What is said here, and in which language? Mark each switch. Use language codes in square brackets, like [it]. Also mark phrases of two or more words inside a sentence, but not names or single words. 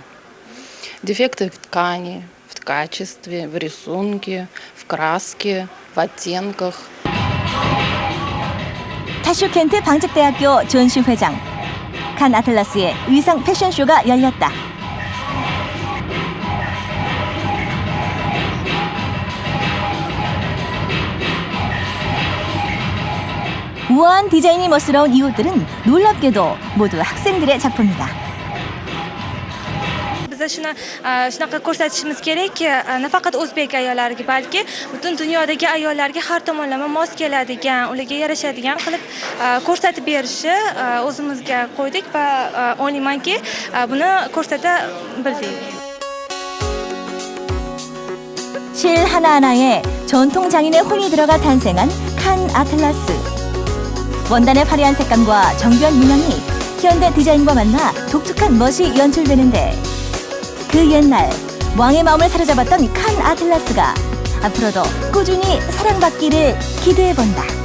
[ru] Дефекты в ткани, в качестве, в рисунке, в краске, в оттенках. [ko] 타슈켄트 방책대학교 존시 회장. 칸 아틀라스의 의상 패션쇼가 열렸다. 우아한 디자인이 멋스러운 이 옷들은 놀랍게도 모두 학생들의 작품이다. [uz] Biz shunaqa ko'rsatishimiz kerakki, nafaqat o'zbek ayollariga, balki butun dunyodagi ayollarga har tomonlama mos keladigan, ularga yarashadigan qilib ko'rsatib berishni o'zimizga qo'ydik va o'ylaymanki, buni ko'rsata bildik. [ko] 실 하나하나에 전통 장인의 혼이 들어가 탄생한 칸 아틀라스. 원단의 화려한 색감과 정교한 문양이 현대 디자인과 만나 독특한 멋이 연출되는데 그 옛날 왕의 마음을 사로잡았던 칸 아틀라스가 앞으로도 꾸준히 사랑받기를 기대해본다.